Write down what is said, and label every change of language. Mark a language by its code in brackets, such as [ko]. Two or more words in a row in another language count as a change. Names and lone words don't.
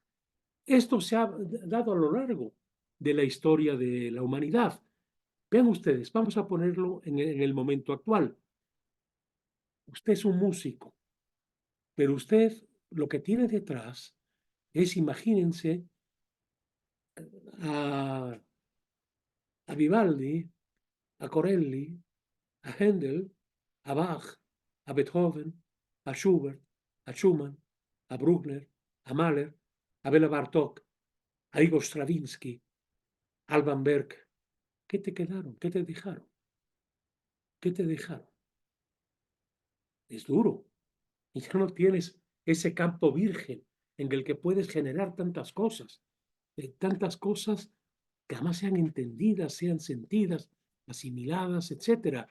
[es] Esto se ha dado a lo largo de la historia de la humanidad. Vean ustedes, vamos a ponerlo en el momento actual. Usted es un músico, pero usted lo que tiene detrás es, imagínense, a, a Vivaldi, a Corelli, a Händel, a Bach, a Beethoven, a Schubert, a Schumann, a Bruckner, a Mahler, a Bela Bartók, a Igor Stravinsky, Alban Berg. ¿Qué te quedaron? ¿Qué te dejaron? ¿Qué te dejaron? Es duro. Y ya no tienes ese campo virgen en el que puedes generar tantas cosas que además sean entendidas, sean sentidas, asimiladas, etcétera.